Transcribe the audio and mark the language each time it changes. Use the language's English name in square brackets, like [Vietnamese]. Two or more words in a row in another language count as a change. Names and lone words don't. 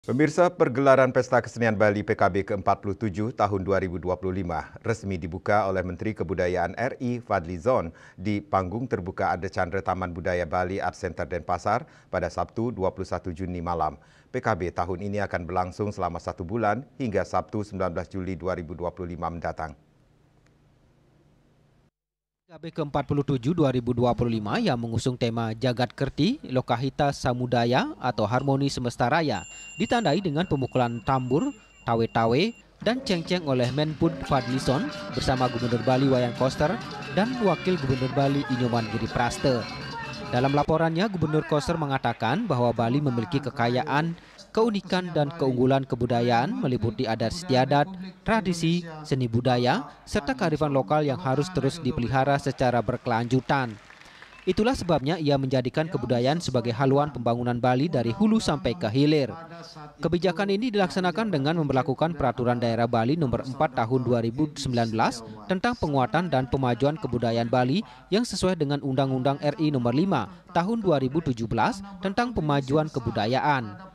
[Indonesian] Pemirsa, pergelaran Pesta Kesenian Bali PKB ke-47 tahun 2025 resmi dibuka oleh Menteri Kebudayaan RI Fadlizon di panggung terbuka Ade Chandra Taman Budaya Bali Art Center Denpasar pada Sabtu 21 Juni malam. PKB tahun ini akan berlangsung selama 1 bulan hingga Sabtu 19 Juli 2025 mendatang. PKB ke-47 2025 yang mengusung tema Jagat Kerti, Lokahita Samudaya atau Harmoni Semesta Raya ditandai dengan pemukulan tambur, tawe-tawe, dan ceng-ceng oleh Menpun Fadlizon bersama Gubernur Bali Wayan Koster dan Wakil Gubernur Bali Inyoman Giripraste. Dalam laporannya, Gubernur Koster mengatakan bahwa Bali memiliki kekayaan, keunikan dan keunggulan kebudayaan meliputi adat istiadat, tradisi, seni budaya, serta kearifan lokal yang harus terus dipelihara secara berkelanjutan. Itulah sebabnya ia menjadikan kebudayaan sebagai haluan pembangunan Bali dari hulu sampai ke hilir. Kebijakan ini dilaksanakan dengan memberlakukan Peraturan Daerah Bali Nomor 4 Tahun 2019 tentang penguatan dan pemajuan kebudayaan Bali yang sesuai dengan Undang-Undang RI Nomor 5 Tahun 2017 tentang pemajuan kebudayaan.